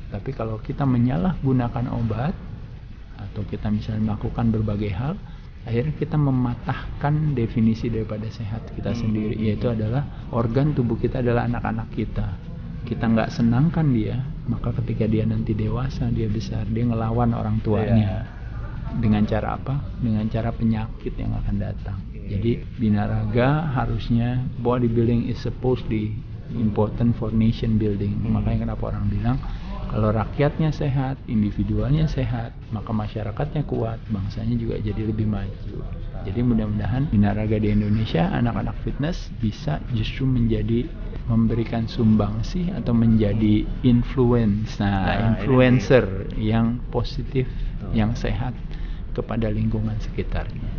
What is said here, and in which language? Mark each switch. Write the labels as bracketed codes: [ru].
[id] Tapi kalau kita menyalahgunakan obat atau kita misalnya melakukan berbagai hal, akhirnya kita mematahkan definisi daripada sehat kita sendiri, yaitu adalah organ tubuh kita adalah anak-anak kita. Kita nggak senangkan dia, maka ketika dia nanti dewasa, dia besar, dia ngelawan orang tuanya. Dengan cara apa? Dengan cara penyakit yang akan datang. Jadi binaraga harusnya, [en] bodybuilding is supposed to important for nation building. [id] Makanya kenapa orang bilang Kalau rakyatnya sehat, individualnya sehat, maka masyarakatnya kuat, bangsanya juga jadi lebih maju. Jadi mudah-mudahan Binaraga di Indonesia, anak-anak fitness bisa justru memberikan sumbangsi atau menjadi influencer yang positif, yang sehat kepada lingkungan sekitarnya.